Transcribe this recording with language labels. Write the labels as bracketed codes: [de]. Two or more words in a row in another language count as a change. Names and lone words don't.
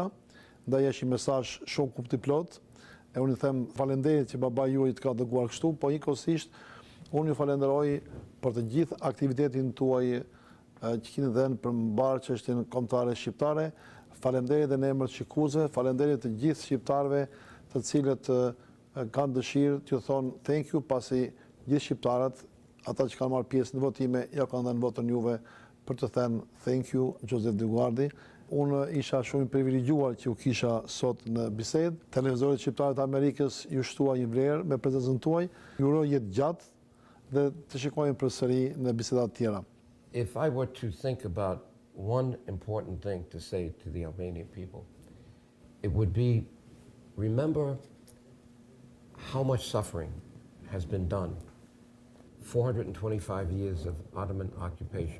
[sq] Ndaj është një mesazh shumë kuptiplot. E unë i them falenderit që babai juaj të ka dëguar kështu, po njëkohësisht unë ju falenderoj për të gjithë aktivitetin tuaj që keni dhënë për mbar çështjen kombëtare shqiptare. Falenderit edhe në emër të shikuesve, falenderit të gjithë shqiptarëve të cilët kanë dëshirë t'ju thonë [en] thank you, [sq] pasi gjithë shqiptarët, ata që kanë marrë pjesë në votime, ja kanë dhënë votën juve për të thënë [en] thank you, [sq] Joseph DioGuardi. Unë isha shumë i privilegjuar që u kisha sot në bisedë. Televizorit shqiptar të Amerikës ju shtua një vlerë me prezencën tuaj. Ju uroj jetë gjatë dhe të shikojmë përsëri në biseda të tjera. [en] If I were to think about one important thing to say to the Albanian people, it would be, remember how much suffering has been done. 425 years of Ottoman occupation.